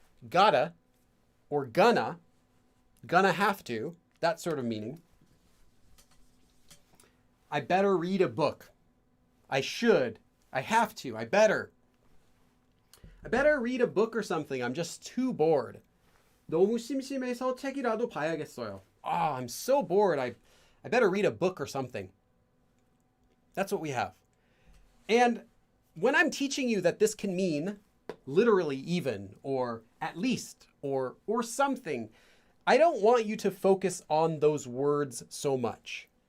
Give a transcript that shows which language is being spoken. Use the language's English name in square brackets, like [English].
[English] Gotta or gonna have to, that sort of meaning. I better read a book. I should. I have to. I better read a book or something. I'm just too bored. [Korean] 너무 심심해서 책이라도 봐야겠어요. [English] I'm so bored. I better read a book or something. That's what we have. And when I'm teaching you that this can mean literally even, or at least, or something, I don't want you to focus on those words so much.